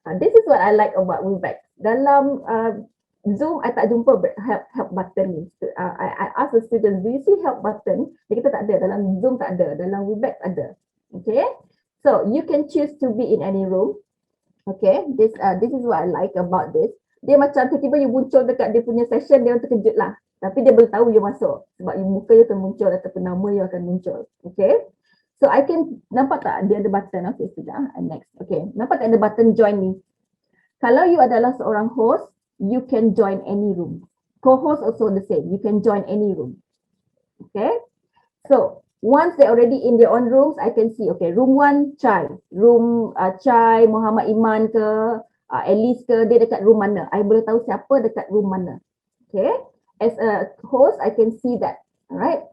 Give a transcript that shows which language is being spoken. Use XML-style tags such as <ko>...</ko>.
<en>This is what I like about Webex.</en> <ms>Dalam Zoom, I tak jumpa help button ni.</ms> <en>I ask the students, do you see help button?</en> <ms>Dia kata tak ada, dalam Zoom tak ada, dalam Webex ada.</ms> <en>Okay, so you can choose to be in any room. Okay, this is what I like about this.</en> <ms>Dia macam tiba-tiba you muncul dekat dia punya session, dia terkejut lah. Tapi dia boleh tahu you masuk sebab you muka you termuncul ataupun nama you akan muncul. Okay, so I can, nampak tak dia ada button? Okay, sudah. Next. Okay, nampak tak ada button join ni? Kalau you adalah seorang host,</ms> <en>you can join any room. Co-host also the same. You can join any room. Okay. So once they're already in their own rooms, I can see, okay, room 1, Chai.</en> <ms>Room Chai, Muhammad Iman ke, Alice ke, dia dekat room mana. I boleh tahu siapa dekat room mana.</ms> <en>Okay. As a host, I can see that. Alright.</en>